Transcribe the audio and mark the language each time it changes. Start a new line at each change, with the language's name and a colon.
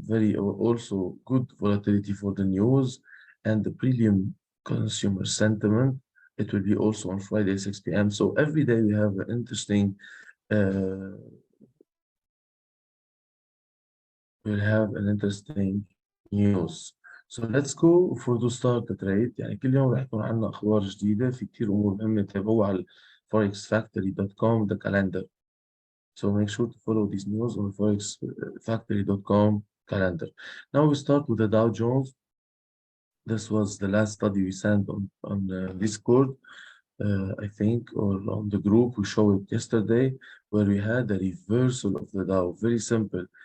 English: Very also good volatility for the news and the premium consumer sentiment. It will be also on Friday 6 p.m. So every day we have an interesting uh, we'll have an interesting news. So let's go for to start the trade.
Arabic: يعني كل يوم رح يكون عندنا أخبار جديدة، في كتير أمور مهمة تتابعوها على forexfactory.com
English: the calendar. So make sure to follow these news on forexfactory.com calendar. Now we start with the Dow Jones. This was the last study we sent on Discord, I think, or on the group. We showed it yesterday, where we had a reversal of the Dow. Very simple.